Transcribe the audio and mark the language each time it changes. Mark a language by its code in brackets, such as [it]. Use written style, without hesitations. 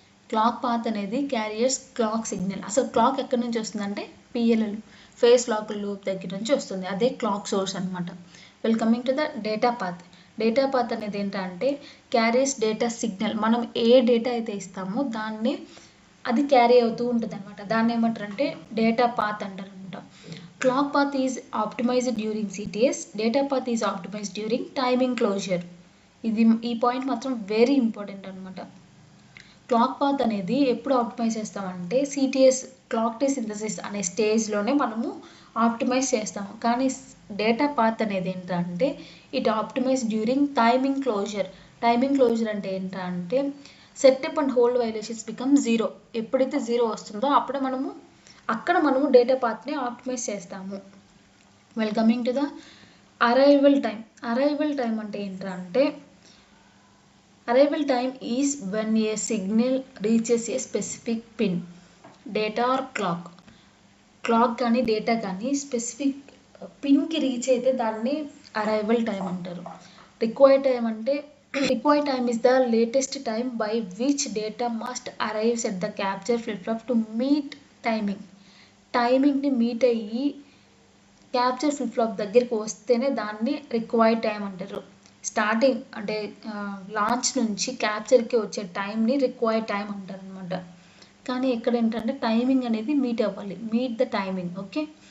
[te] Clock path అనేది carriers clock signal. అసలు clock ఎక్కడి నుంచి వస్తుందంటే PLL, ఫేస్ లాక్ లూప్ దగ్గర నుంచి వస్తుంది. అదే క్లాక్ సోర్స్ అనమాట. [en] Coming to the data path. [te] Data path అనేది ఏంటంటే క్యారియర్స్ డేటా సిగ్నల్. మనం ఏ డేటా అయితే ఇస్తామో దాన్ని అది క్యారీ అవుతూ ఉంటుంది అనమాట. దాన్ని ఏమంటారంటే డేటా పాత్ అంటారు అనమాట. [en] Clock path is optimized during CTS. Data path is optimized during timing closure. [te] ఈ పాయింట్ మాత్రం వెరీ ఇంపార్టెంట్ అనమాట. క్లాక్ పాత్ అనేది ఎప్పుడు ఆప్టిమైజ్ చేస్తామంటే సిటిఎస్, క్లాక్ టీ సింథసిస్ అనే స్టేజ్లోనే మనము ఆప్టిమైజ్ చేస్తాము. కానీ డేటా పాత్ అనేది ఏంటంటే [en] It optimize during timing closure. [te] Timing closure అంటే ఏంటంటే [en] Setup and hold violations become 0. [te] ఎప్పుడైతే 0 వస్తుందో అప్పుడే మనము డేటా పాత్ని ఆప్టిమైజ్ చేస్తాము. Coming to the [en] Arrival time. Arrival time అంటే ఏంటంటే arrival time is when a signal reaches a specific pin, [te] data are clock కానీ డేటా కానీ స్పెసిఫిక్ పిన్కి రీచ్ అయితే దాన్ని అరైవల్ టైం అంటారు. [en] Required time is the latest time by which data must arrive at the capture flip-flop to meet timing. [te] టైమింగ్ని meet అయ్యి capture flip flop దగ్గరికి వస్తేనే దాన్ని required time అంటారు. స్టార్టింగ్ అంటే లాంచ్ నుంచి క్యాప్చర్కి వచ్చే టైంని రిక్వైర్డ్ టైం అంటారు అనమాట. కానీ ఇక్కడ ఏంటంటే టైమింగ్ అనేది మీట్ అవ్వాలి, [en] Meet the timing. [te] ఓకే.